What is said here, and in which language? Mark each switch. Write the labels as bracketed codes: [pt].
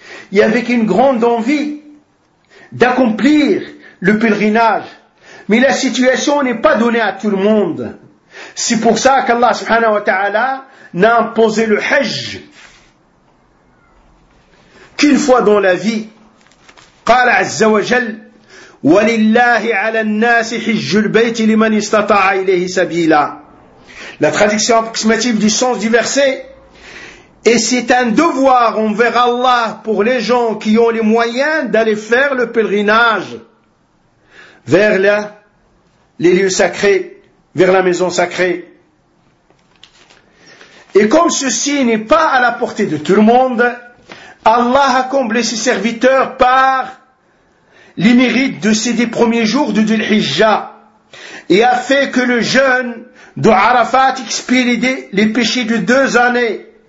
[fr] Il y avait une grande envie d'accomplir le pèlerinage, mais la situation n'est pas donnée à tout le monde. C'est pour ça qu'Allah subhanahu wa ta'ala n'a imposé le hajj qu'une fois dans la vie. [ar] قال عز وجل ولله على الناس حج البيت لمن استطاع اليه سبيلا. [fr] La traduction approximative du sens du verset, Et c'est un devoir envers Allah pour les gens qui ont les moyens d'aller faire le pèlerinage vers là, les lieux sacrés, vers la maison sacrée. Et comme ceci n'est pas à la portée de tout le monde, Allah a comblé ses serviteurs par les mérites de ces des premiers jours de Dhul-Hijjah et a fait que le jeûne de Arafat expie les péchés de 2 années.